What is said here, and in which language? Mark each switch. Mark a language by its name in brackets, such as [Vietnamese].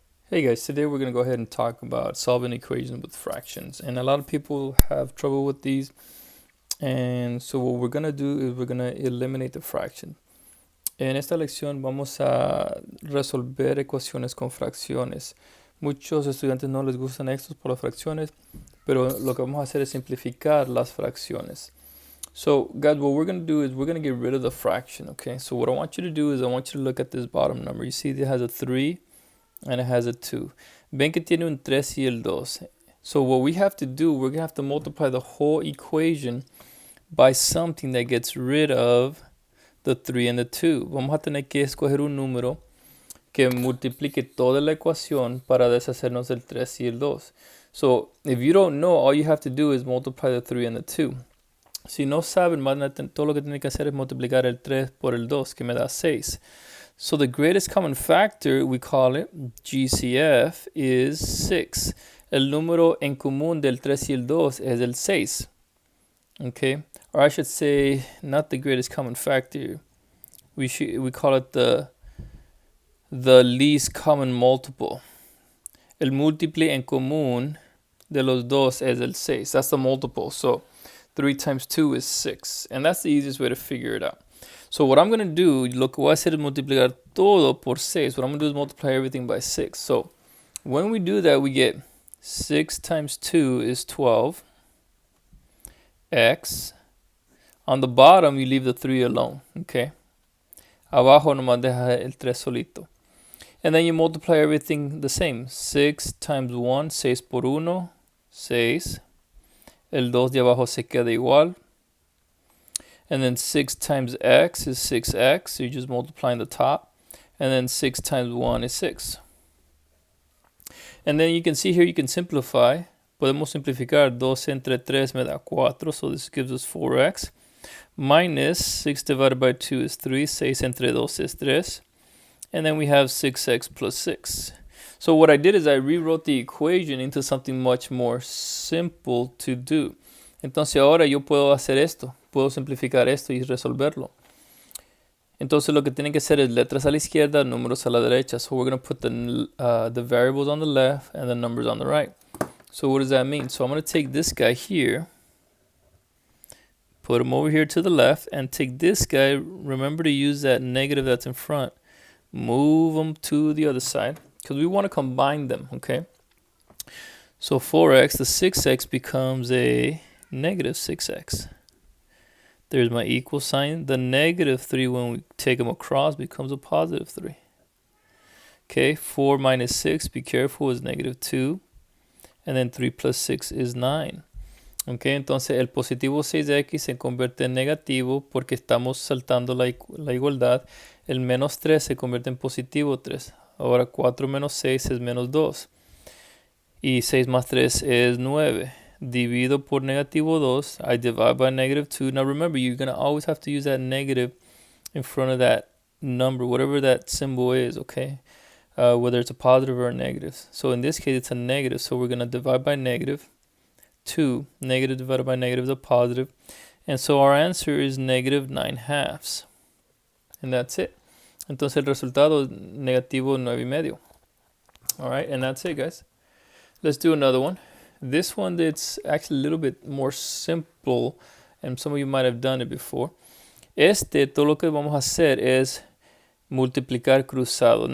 [English] Hey guys, today we're going to go ahead and talk about solving equations with fractions. And a lot of people have trouble with these. And so what we're going to do is we're going to eliminate the fraction. [Spanish] En esta lección vamos a resolver ecuaciones con fracciones. Muchos estudiantes no les gustan estos por las fracciones, pero lo que vamos a hacer es simplificar las fracciones. [English] So guys, what we're going to do is we're going to get rid of the fraction, okay? So what I want you to do is I want you to look at this bottom number. You see it has a 3 and it has a 2. [Spanish] Ven que tiene un 3 y el 2. [English] So what we have to do, we're going to have to multiply the whole equation by something that gets rid of the 3 and the 2. [Spanish] Vamos a tener que escoger un número que multiplique toda la ecuación para deshacernos del 3 y el 2. [English] So if you don't know, all you have to do is multiply the 3 and the 2. [Spanish] Si no saben, todo lo que tienen que hacer es multiplicar el 3 por el 2, que me da 6. [English] So the greatest common factor, we call it GCF, is 6. [Spanish] El número en común del 3 y el 2 es el 6. [English] Okay? Or I should say, not the greatest common factor. We call it the least common multiple. [Spanish] El múltiple en común de los dos es el 6. [English] That's the multiple. So 3 times 2 is 6. And that's the easiest way to figure it out. So what I'm going to do, [Spanish] lo que voy a hacer es multiplicar todo por 6. [English] What I'm going to do is multiply everything by 6. So when we do that, we get 6 times 2 is 12. X. On the bottom, you leave the 3 alone. Okay. [Spanish] Abajo nomás deja el 3 solito. [English] And then you multiply everything the same. 6 times 1, 6 por 1, 6. [Spanish] El 2 de abajo se queda igual. [English] And then 6 times x is 6x. So you're just multiplying the top. And then 6 times 1 is 6. And then you can see here, you can simplify. [Spanish] Podemos simplificar. 2 entre 3 me da 4. [English] So this gives us 4x. Minus 6 divided by 2 is 3. 6 entre 2 is 3. And then we have 6x plus 6. So what I did is I rewrote the equation into something much more simple to do. [Spanish] Entonces ahora yo puedo hacer esto. Puedo simplificar esto y resolverlo. Entonces lo que tienen que hacer es letras a la izquierda, números a la derecha. [English] So we're going to put the variables on the left and the numbers on the right. So what does that mean? So I'm going to take this guy here, put him over here to the left, and take this guy. Remember to use that negative that's in front. Move them to the other side because we want to combine them, okay? So 4x, the 6x becomes a negative 6x. There's my equal sign. The negative 3, when we take them across, becomes a positive 3. Okay, 4 minus 6, be careful, is negative 2. And then 3 plus 6 is 9. [Spanish] Okay, entonces el positivo 6x se convierte en negativo porque estamos saltando la igualdad. El menos 3 se convierte en positivo 3. Ahora 4 menos 6 es menos 2. Y 6 más 3 es 9. Divido por negativo 2. [English] I divide by negative 2. Now remember, you're going to always have to use that negative in front of that number, whatever that symbol is, okay? Whether it's a positive or a negative. So in this case, it's a negative. So we're going to divide by negative 2. Negative divided by negative is a positive. And so our answer is negative 9/2. And that's it. [Spanish] Entonces el resultado es negativo 9,5. [English] All right, and that's it, guys. Let's do another one. This one, it's actually a little bit more simple, and some of you might have done it before. [Spanish] Todo lo que vamos a hacer es multiplicar cruzado.